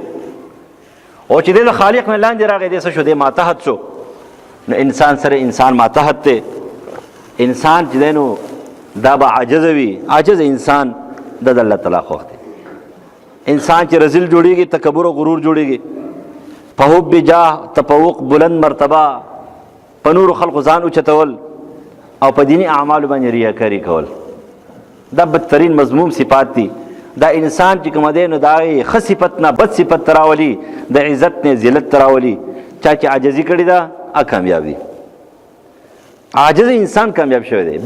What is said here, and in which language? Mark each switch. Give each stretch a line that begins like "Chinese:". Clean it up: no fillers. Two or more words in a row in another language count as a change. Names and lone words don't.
Pashto: او چې د خالق نه لاندې راغی دی څه شو، دی ماتحت شو. نو انسان سره انسان ماتحت دی، انسان چې دی نو دا به عاجز وي. عاجز انسان د الله تعالی خوښ دی. انسان چې رذیل جوړیږي تکبر او غرور جوړیږي، په حب جاه تفوق بلند مرتبه، په نورو خلقو ځان اوچتول او په دیني اعمالو باندې ریاکاري کول، دا بدترین مذموم صفات دي. دا انسان چې کوم دی نو دا ښه صفت نه بد صفت ته راولي، د عزت نه ذلت ته راولي. چا چې عاجزي کړې ده کامیاب دی. عاجز انسان کامیاب شوی دی.